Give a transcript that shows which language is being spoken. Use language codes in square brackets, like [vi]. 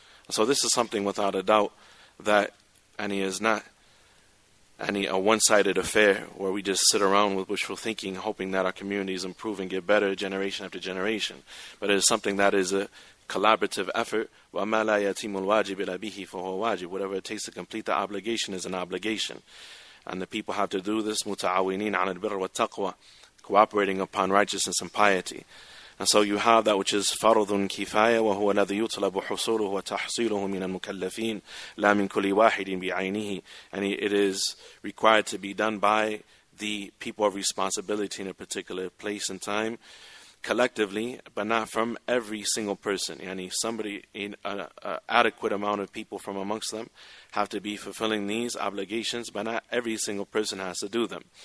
[en] So this is something without a doubt that is not a one-sided affair where we just sit around with wishful thinking, hoping that our communities improve and get better generation after generation. But it is something that is a collaborative effort. [ar] وَمَا لَا يَتِيمُ الْوَاجِبِ إِلَّا بِهِ فَهُوَ وَاجِبٌ. [en] Whatever it takes to complete the obligation is an obligation. And the people have to do this [ar] مُتَعَاوِنِينَ عَلَى الْبِرِّ وَالتَّقْوَى, [en] cooperating upon righteousness and piety. And so you have that which is [ar] فرض كفاية وهو الذي يطلب حصوله وتحصيله من المكلفين لا من كل واحد بعينه. [en] And it is required to be done by the people of responsibility in a particular place and time, collectively, but not from every single person. Somebody, in an adequate amount of people from amongst them have to be fulfilling these obligations, but not every single person has to do them.